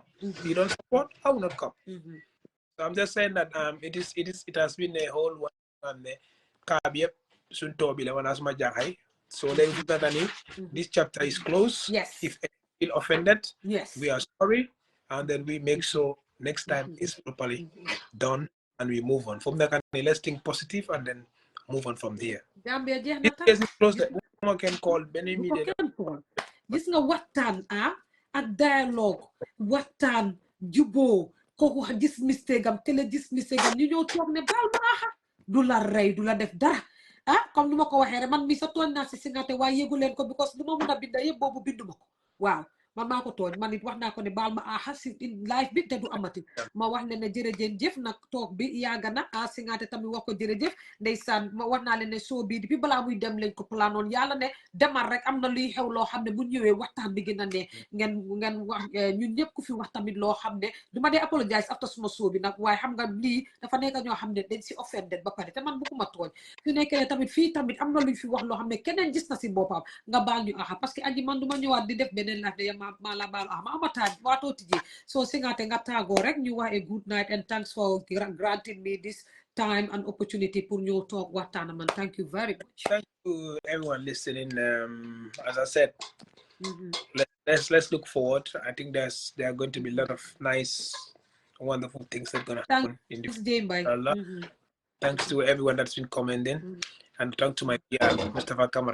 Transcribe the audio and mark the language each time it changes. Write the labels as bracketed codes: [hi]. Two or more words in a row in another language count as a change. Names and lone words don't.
[en] If you don't support, I will not come. So I'm just saying that it has been a whole one and the so this chapter is closed. Yes. If you feel offended, yes, we are sorry, and then we make sure next time is properly done and we move on. From there, let's think positive and then move on from there. Gambia this case is closed. One can call Benny Media. [wo] Gis nga waxtaan ak dialogue waxtaan juboo kooku gis mistake am te la gis mistake am ñu ñëw toog ne baal ma du la rey du la def dara comme nu ma ko waxee rek man mi sa tooñ naa si Singateh waaye yëgu leen ko because lu ma mun a binda yëpp boobu bindu ma ko waaw man maa ko tooñ man it wax naa ko ne baal ma si live bi te du amati ma wax leen ne jërëjëf nag toog bi yàgg na Singateh tamit wax ko jërëjëf ndeysaan ma wax naa leen ne soo bii depuis balaa muy dem lañ ko planoon yàlla ne demal rek am na luy xew loo xam ne bu ñëwee waxtaan bi gën a ne ngeen wax ñun ñëpp ku fi wax tamit loo xam ne du ma dee apologize after suma soo bi nag waaye xam nga lii dafa nekk ñoo xam ne dañ si offended ba pare te man bugguma tooñ su nekkee tamit fii tamit am na luñ fi wax loo xam ne keneen gis na si boppam nga baal ñu parce que aji man du ma ñëwaat di def beneen live ma la baal ma amata waatoo tijji so Singateh nga tàggoo rek ñu wax [en] a good night and thanks for granting me this time and opportunity [wo] pour ñu talk waxtaan man. [en] Thank you very much. Thank you everyone listening. As I said, let's look forward. I think there are going to be a lot of nice, wonderful things that are going to happen in the future. Thanks to everyone that's been commenting, and thanks to my PR, Mustafa Kamara.